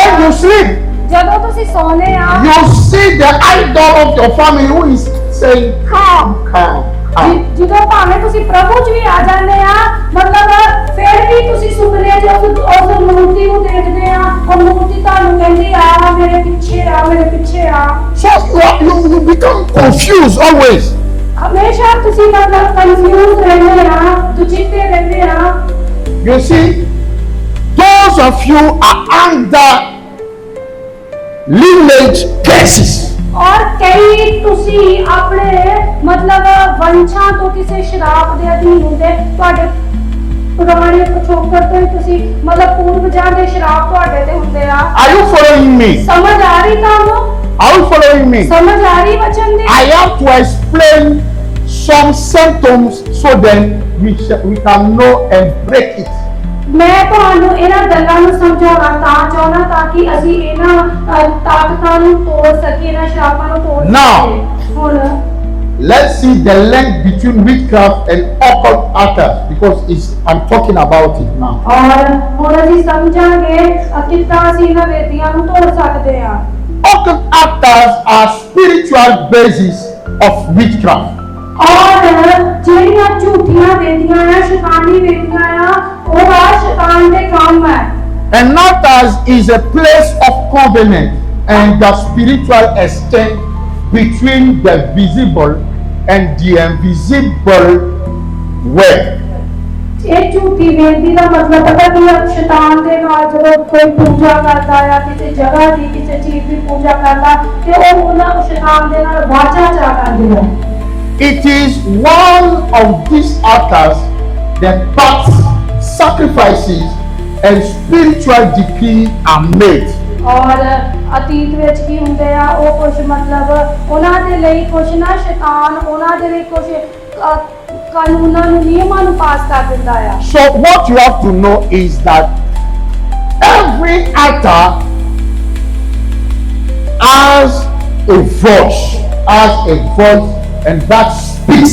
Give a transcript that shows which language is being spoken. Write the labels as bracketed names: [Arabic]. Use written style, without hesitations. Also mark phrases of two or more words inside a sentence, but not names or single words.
[English] when you sleep, [Punjabi] ਜਦੋਂ ਤੁਸੀਂ ਸੌਂਦੇ ਆ [English] you see the idol of your family who is saying, come, come, come. [Punjabi] ਜਦੋਂ ਭਾਵੇਂ ਤੁਸੀਂ ਪ੍ਰਭੂ 'ਚ ਵੀ ਆ ਜਾਂਦੇ ਆ, ਮਤਲਬ ਫਿਰ ਵੀ ਤੁਸੀਂ ਸੁਪਨੇ 'ਚ ਉਸ ਮੂਰਤੀ ਨੂੰ ਦੇਖਦੇ ਆ, ਉਹ ਮੂਰਤੀ ਤੁਹਾਨੂੰ ਕਹਿੰਦੀ ਆ ਮੇਰੇ ਪਿੱਛੇ ਆ, ਮੇਰੇ ਪਿੱਛੇ ਆ। [English] So you become confused always. [Punjabi] ਹਮੇਸ਼ਾ ਤੁਸੀਂ ਮਤਲਬ ਕਨਫਿਊਜ਼ ਰਹਿੰਦੇ ਆ, ਦੁਚਿੱਤੇ ਰਹਿੰਦੇ ਆ। [English] You see, those of you are under lineage curses. [Punjabi] ਔਰ ਕਈ ਤੁਸੀਂ ਆਪਣੇ ਮਤਲਬ ਵੰਸ਼ਾਂ ਤੋਂ ਕਿਸੇ ਸ਼ਰਾਪ ਦੇ ਅਧੀਨ ਹੁੰਦੇ, ਤੁਹਾਡੇ ਪੁਰਾਣੇ ਪਿਛੋਕੜ ਤੋਂ ਹੀ ਤੁਸੀਂ ਮਤਲਬ ਪੂਰਵਜਾਂ ਦੇ ਸ਼ਰਾਪ ਤੁਹਾਡੇ ਤੇ ਹੁੰਦੇ ਆ। [English] Are you following me? [Punjabi] ਸਮਝ ਆ ਰਹੀ ਤੁਹਾਨੂੰ? [English] Are you following me? [Punjabi] ਸਮਝ ਆ ਰਹੀ ਵਚਨ ਦੀ? [English] I have to explain some symptoms so that we can know and break it. [Punjabi] ਮੈਂ ਤੁਹਾਨੂੰ ਇਹਨਾਂ ਗੱਲਾਂ ਨੂੰ ਸਮਝਾਉਣਾ ਤਾਂ ਚਾਹੁੰਦਾ ਤਾਂ ਕਿ ਅਸੀਂ ਇਹਨਾਂ ਤਾਕਤਾਂ ਨੂੰ ਤੋੜ ਸਕੀਏ, ਇਹਨਾਂ ਸ਼ਰਾਪਾਂ ਨੂੰ ਤੋੜ [English] Now, [Punjabi] ਸਕੀਏ। ਹੁਣ [English] let's see the link between witchcraft and occult altars, because I'm talking about it now. [Punjabi] ਔਰ ਹੁਣ ਅਸੀਂ ਸਮਝਾਂਗੇ ਕਿੱਦਾਂ ਅਸੀਂ ਇਹਨਾਂ ਵੇਦੀਆਂ ਨੂੰ ਤੋੜ ਸਕਦੇ ਹਾਂ। [English] Occult altars are spiritual basis of witchcraft. [Punjabi] ਔਰ ਜਿਹੜੀਆਂ ਝੂਠੀਆਂ ਵੇਦੀਆਂ ਆ, ਸ਼ੈਤਾਨੀ ਵੇਦੀਆਂ ਆ, ਉਹ ਆ ਸ਼ੈਤਾਨ ਦੇ ਕੰਮ ਹੈ। [English] An altar is a place of covenant and the spiritual exchange between the visible and the invisible world. [Punjabi] ਇਹ ਝੂਠੀ ਬੇਨਤੀ ਦਾ ਮਤਲਬ ਪਤਾ ਕੀ ਹੈ? ਸ਼ੈਤਾਨ ਦੇ ਨਾਲ ਜਦੋਂ ਕੋਈ ਪੂਜਾ ਕਰਦਾ ਆ, ਕਿਸੇ ਜਗ੍ਹਾ ਦੀ ਕਿਸੇ ਚੀਜ਼ ਦੀ ਪੂਜਾ ਕਰਦਾ ਤੇ ਉਹ ਉਹਨਾਂ ਸ਼ੈਤਾਨ ਦੇ ਨਾਲ ਵਾਚਾ ਚਾ ਕਰਦੇ ਆ। [English] It is one of these altars that parts, sacrifices and spiritual decree are made. [Punjabi] ਔਰ ਅਤੀਤ ਵਿੱਚ ਕੀ ਹੁੰਦੇ ਆ, ਉਹ ਕੁਝ ਮਤਲਬ ਉਹਨਾਂ ਦੇ ਲਈ ਕੁਝ ਨਾ ਸ਼ੈਤਾਨ ਉਹਨਾਂ ਦੇ ਲਈ ਕੁਝ ਕਾਨੂੰਨਾਂ ਨੂੰ ਨਿਯਮਾਂ ਨੂੰ ਪਾਸ ਕਰ ਦਿੰਦਾ ਆ। [English] So what you have to know is that every altar has a voice and that speaks.